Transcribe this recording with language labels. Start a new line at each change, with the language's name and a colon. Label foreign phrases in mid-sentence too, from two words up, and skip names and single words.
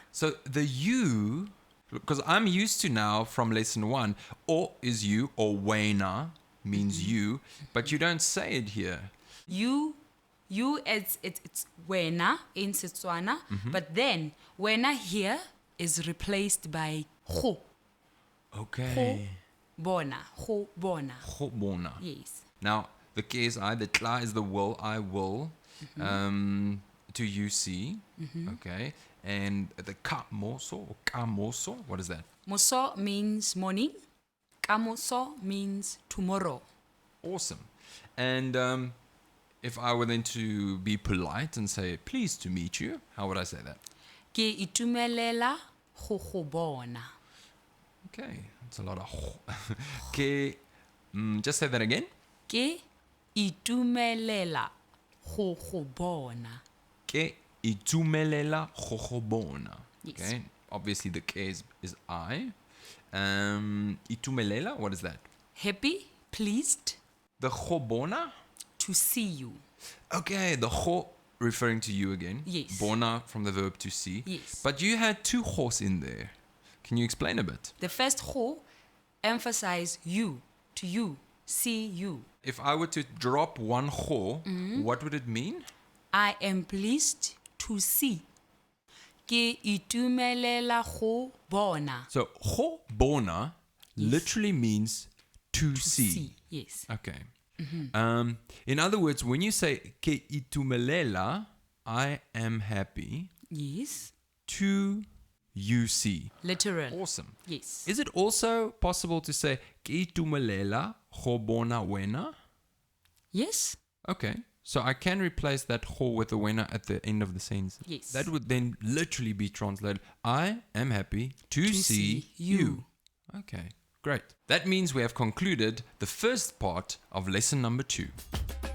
English: so the you, because I'm used to now from lesson 1, o is you, or wena means you, but you don't say it here. You it's wena in Setswana, but then wena here is replaced by Go Okay.
Tswana: bona. Go bona. Go bona.
English: Yes. Now, the ke is I, the tla is the will, I will, to you see. Okay. And the
Tswana: ka moso
English: or
Tswana: ka moso,
English: what is that? Moso means morning. Kamoso means tomorrow. Awesome. And if I were then to be polite and say, pleased to meet you, how would I say that?
Tswana: Ke itumelela go bona.
English: Okay, that's a lot of ke. Just say that again.
Tswana: Ke itumelela go bona. Ke itumelela go bona.
English: Yes. Okay, obviously the ke is I. Itumelela, what is that? Happy, pleased The
Tswana: go bona?
English: to see you. Okay, the go referring to you again. Yes. Bona from the verb to see. Yes. But you had two gos in there. Can you explain a bit? The first go emphasize you, to you, see you. If I were to drop one go, what would it mean? I am pleased to see.
Tswana: Ke itumelela go bona.
English: So
Tswana: go bona
English: literally means to see. Yes. Okay. In other words, when you say
Tswana: ke itumelela,
English: I am happy Yes. to you see. Literal. Awesome. Yes. Is it also possible to say
Tswana: ke itumelela go bona wena?
English: Yes. Okay. So I can replace that go with the wena at the end of the sentence. Yes. That would then literally be translated, I am happy to see see you. you. Okay, great. That means we have concluded the first part of lesson number 2.